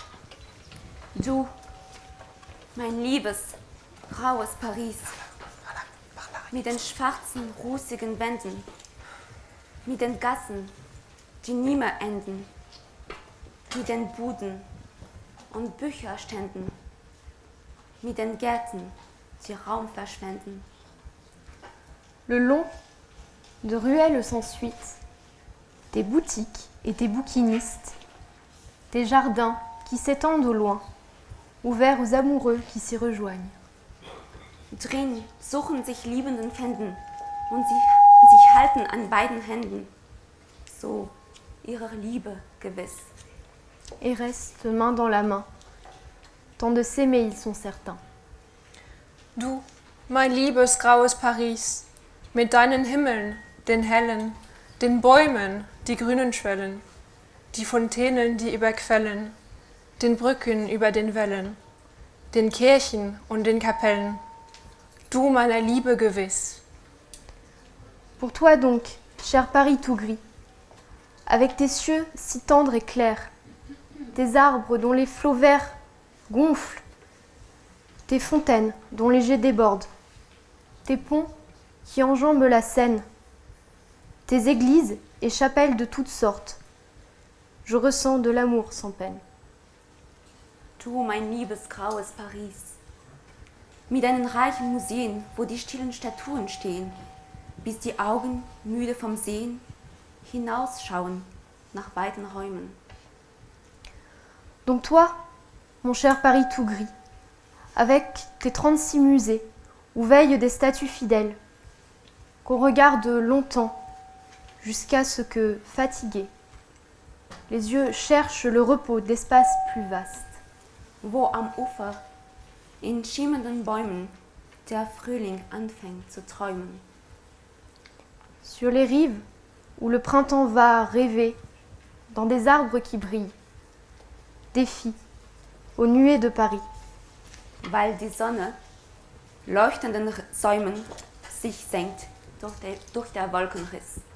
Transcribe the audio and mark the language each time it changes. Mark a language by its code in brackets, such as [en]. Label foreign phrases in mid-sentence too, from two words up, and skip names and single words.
[de] Du, mein liebes, graues Paris, mit den schwarzen, rußigen Wänden, mit den Gassen, die nie mehr enden, mit den Buden und Bücherständen, mit den Gärten, die Raum verschwenden. [fr] Le long de ruelles sans suite, des boutiques et des bouquinistes, des jardins qui s'étendent au loin, ouverts aux amoureux qui s'y rejoignent. [de] Drin suchen sich Liebenden Fänden und sie sich halten an beiden Händen, so ihrer Liebe gewiss. [fr] Et restent main dans la main, tant de s'aimer ils sont certains. [de] Du, mein liebes graues Paris, mit deinen Himmeln, den hellen, den Bäumen, die grünen Schwellen, die Fontänen, die überquellen, den Brücken über den Wellen, den Kirchen und den Kapellen, du meiner Liebe gewiss. [fr] Pour toi donc, cher Paris tout gris, avec tes cieux si tendres et clairs, tes arbres dont les flots verts gonflent, tes fontaines dont les jets débordent, tes ponts qui enjambent la Seine, tes églises et chapelles de toutes sortes, je ressens de l'amour sans peine. [de] Du, mein liebes graues Paris, mit deinen reichen Museen, wo die stillen Statuen stehen, bis die Augen, müde vom Sehen, hinausschauen nach weiten Räumen. [fr] Donc toi, mon cher Paris tout gris, avec tes 36 musées, où veillent des statues fidèles, qu'on regarde longtemps, jusqu'à ce que, fatigués, les yeux cherchent le repos d'espaces plus vastes. [de] Wo am Ufer, in schimmernden Bäumen, der Frühling anfängt zu träumen. [fr] Sur les rives, où le printemps va rêver, dans des arbres qui brillent, des filles, aux nuées de Paris. [de] Weil die Sonne, leuchtenden Säumen, sich senkt durch der Wolkenriss.